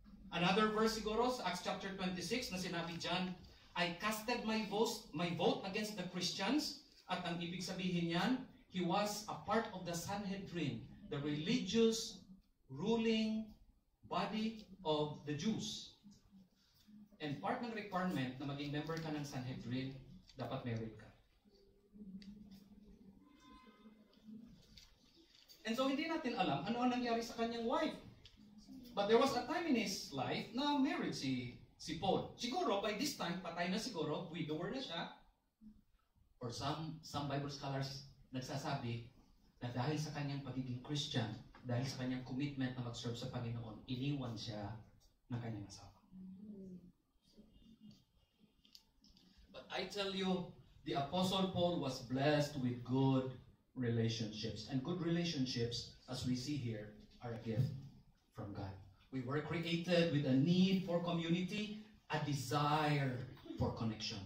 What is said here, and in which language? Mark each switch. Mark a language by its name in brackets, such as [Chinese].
[English] Another verse [Filipino] siguro sa [English] Acts chapter 26 [Filipino] na sinabi dyan, [English] I casted my vote against the Christians, [Filipino] at ang ibig sabihin niyan, [English] he was a part of the Sanhedrin, the religious ruling body of the Jews. [Filipino] And part ng requirement na maging member ka ng Sanhedrin, dapat married ka. And so hindi natin alam ano ang nangyari sa kanyang wife. [English] But there was a time in his life [Filipino] na married si Paul. Siguro [English] by this time, [Filipino] patay na siguro, widower na siya. [English] Or some Bible scholars [Filipino] nagsasabi na dahil sa kanyang pagiging Christian, dahil sa kanyang commitment na mag-serve sa Panginoon, iniwan siya ng kanyang asawa. [English] But I tell you, the Apostle Paul was blessed with good relationships. And good relationships, as we see here, are a gift from God. We were created with a need for community, a desire for connection.